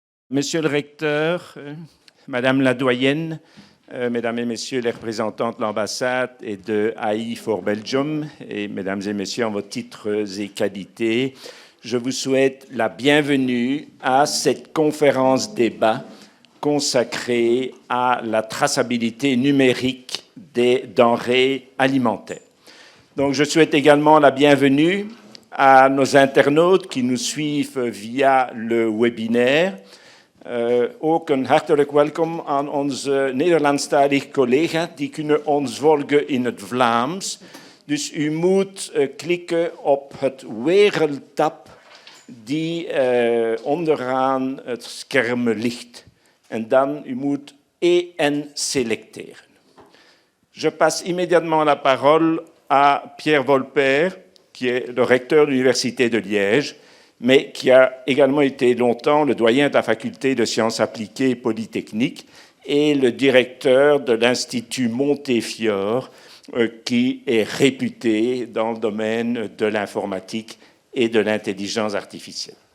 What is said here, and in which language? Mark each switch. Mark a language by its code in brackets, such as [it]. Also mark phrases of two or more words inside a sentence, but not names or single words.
[fr] Monsieur le recteur, Madame la doyenne, Mesdames et Messieurs les représentants de l'ambassade et de AI for Belgium, et Mesdames et Messieurs en vos titres et qualités, je vous souhaite la bienvenue à cette conférence débat consacrée à la traçabilité numérique des denrées alimentaires. Donc, je souhaite également la bienvenue à nos internautes qui nous suivent via le webinaire. [nl] Ook een hartelijk welkom aan onze Nederlandstalige collega's. Die kunnen ons volgen in het Vlaams. Dus u moet klikken op het wereldtab die onderaan het scherm ligt. En dan u moet EN selecteren. [fr] Je passe immédiatement la parole à Pierre Volpert, qui est le recteur de l'Université de Liège, mais qui a également été longtemps le doyen de la faculté de sciences appliquées et polytechniques et le directeur de l'Institut Montefiore, qui est réputé dans le domaine de l'informatique et de l'intelligence artificielle.